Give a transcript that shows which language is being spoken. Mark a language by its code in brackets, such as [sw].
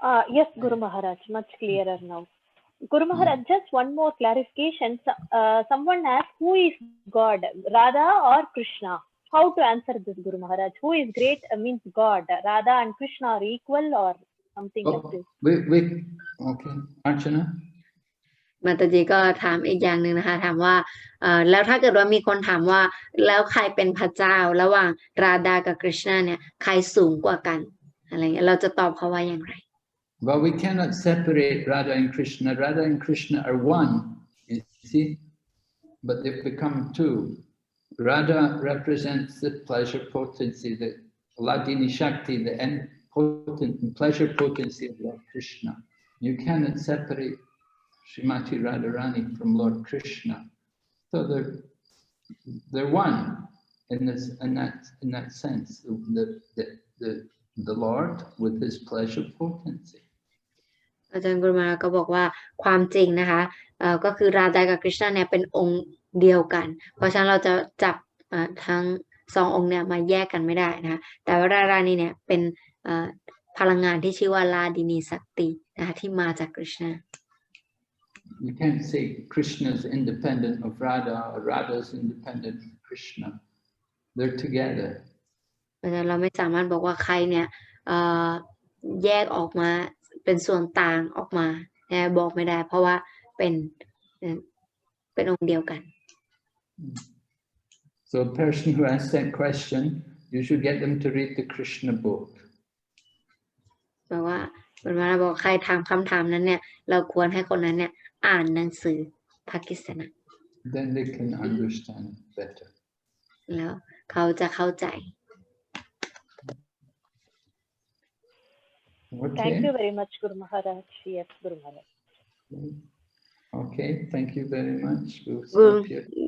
[en] Yes, Guru Maharaj, much clearer now. Guru Maharaj, just one more clarification. Someone asked, who is God, Radha or Krishna? How to answer this, Guru Maharaj? Who is great means God. Radha and Krishna are equal or something like this? Okay, Archana. [th] มาตาจีก็ถามอีกอย่างหนึ่งนะคะถามว่าแล้วถ้าเกิดว่ามีคนถามว่าแล้วใครเป็นพระเจ้าระหว่างราดากับกฤษณะเนี่ยใครสูงกว่ากันอะไรเงี้ยเราจะตอบเขาว่าอย่างไร [en] Well, we cannot separate Radha and Krishna. Radha and Krishna are one, you see, but they've become two. Radha represents the pleasure potency, the Ladini Shakti, the pleasure potency of Lord Krishna. You cannot separate Srimati Radharani from Lord Krishna. So they're one in that sense. The Lord with his pleasure potency. [th] อาจารย์กุลมาก็บอกว่าความจริงนะคะก็คือราดากับกฤษณะเนี่ยเป็นองค์เดียวกันเพราะฉะนั้นเราจะจับทั้งสององค์เนี่ยมาแยกกันไม่ได้นะคะแต่ว่ารารานีเนี่ยเป็นพลังงานที่ชื่อว่าลาดินีสักตินะคะที่มาจากกฤษณะ [en] You can't say Krishna is independent of Radha or Radha is independent of Krishna. They're together. [th] เพราะฉะนั้นเราไม่สามารถบอกว่าใครเนี่ยแยกออกมาเป็นส่วนต่างออกมาบอกไม่ได้เพราะว่าเป็นองค์เดียวกัน [en] So a person who asks that question, you should get them to read the Krishna book. [th] แปลว่าเวลาเราบอกใครถามคำถามนั้นเนี่ยเราควรให้คนนั้นเนี่ยอ่านหนังสือภากิสนะ [en] Then they can understand better. [th] แล้วเขาจะเข้าใจ [en] Okay. Thank you very much, Guru Maharaj. Yes, Guru Maharaj. Okay, thank you very much. We'll stop here.